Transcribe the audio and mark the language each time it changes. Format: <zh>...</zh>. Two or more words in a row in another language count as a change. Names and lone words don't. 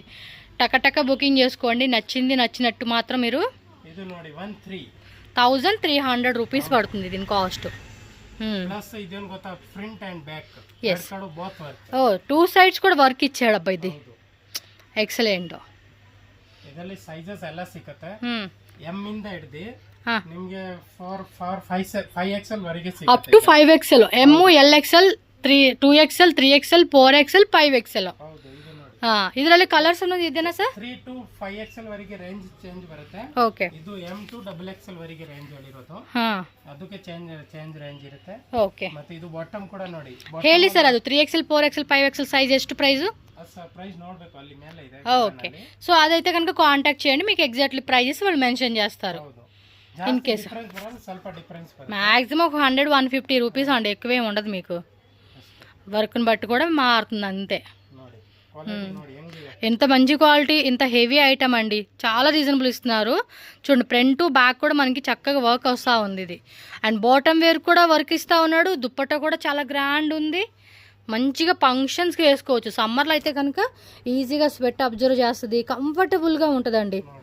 <te>టకటక బుకింగ్ చేసుకోండి, నచ్చింది నచ్చినట్టు మాత్రం మీరు.</te> <kn>ఇది ನೋಡಿ</kn> <te>1300 రూపీస్ పడుతుంది దీని కాస్ట్. ప్లస్ ఇదేం ಗೊತ್ತಾ,</te> <en>front and back</en> <te>కడకడు</te> <en>both work.</en> <te>ఓ, 2 సైడ్స్ కూడా వర్క్ ఇచ్చాడు అబ్బా, ఇది ఎక్సలెంట్.</te> <kn>ಇದರಲ್ಲಿ ಸೈಜಸ್ ಎಲ್ಲ ಸಿಗುತ್ತೆ. ಎಂ ಇಂದ ಹಿಡಿದು ನಿಮಗೆ 5XL ವರೆಗೆ ಸಿಗುತ್ತೆ.</kn> <en>up to 5XL, M, LXL, 2XL, 3XL, 4XL, 5XL.</en> <kn>ಹೌದು. ಇದು ನೋಡಿ ಇದರಲ್ಲಿ ಕಲರ್ಸ್ ಅನ್ನೋದು ಇದೆನಾ ಸರ್?</kn> <en>3 to 5XL</en> <kn>ವರೆಗೆ</kn> <en>range change</en> <kn>ಬರುತ್ತೆ. ಓಕೆ, ಇದು</kn> <en>M to XXL</en> <kn>ವರೆಗೆ ರೇಂಜ್ ಅಲ್ಲಿ ಇರೋದು. ಅದಕ್ಕೆ</kn> <en>change range</en> <kn>ಇರುತ್ತೆ. ಓಕೆ, ಮತ್ತೆ ಇದು ಬಾಟಮ್ ಕೂಡ ನೋಡಿ. ಹೇಳಿ ಸರ್, ಅದು 3XL, 4XL, 5XL ಸೈಜ್ ಎಷ್ಟು ಪ್ರೈಸ್? ಪ್ರೈಸ್ ನೋಡ್ಬೇಕು, ಅಲ್ಲಿ ಮೇಲೆ ಇದೆ.</kn> <te>ఓకే, సో అదైతే కనుక కాంటాక్ట్ చేయండి, మీకు ఎగ్జాక్ట్లీ ప్రైజెస్ వాళ్ళు మెన్షన్ చేస్తారు.</te> <en>in case</en> <kn>ಸ್ವಲ್ಪ ಡಿಫರೆನ್ಸ್ ಬರುತ್ತೆ.</kn> <te>మ్యాక్సిమం ఒక 100-150 రూపీస్ అండి, ఎక్కువేం ఉండదు మీకు. వర్క్ని బట్టి కూడా మారుతుంది అంతే.</te> <kn>ನೋಡಿ ಕ್ವಾಲಿಟಿ ನೋಡಿ ಹೆಂಗಿದೆ.</kn> <te>ఎంత మంచి క్వాలిటీ, ఇంత</te> <en>heavy item</en> <te>అండి, చాలా రీజనబుల్ ఇస్తున్నారు. చూడండి,</te> <en>front back</en> <te>కూడా మనకి చక్కగా వర్క్ వస్తూ ఉంది ఇది. అండ్</te> <en>bottom wear</en> <te>కూడా వర్క్ ఇస్తూ ఉన్నాడు. దుప్పట్టా కూడా చాలా గ్రాండ్ ఉంది, మంచిగా ఫంక్షన్స్కి వేసుకోవచ్చు. సమ్మర్లో అయితే కనుక ఈజీగా</te> <en>sweat absorb</en> <te>చేస్తుంది, కంఫర్టబుల్గా ఉంటుందండి.</te>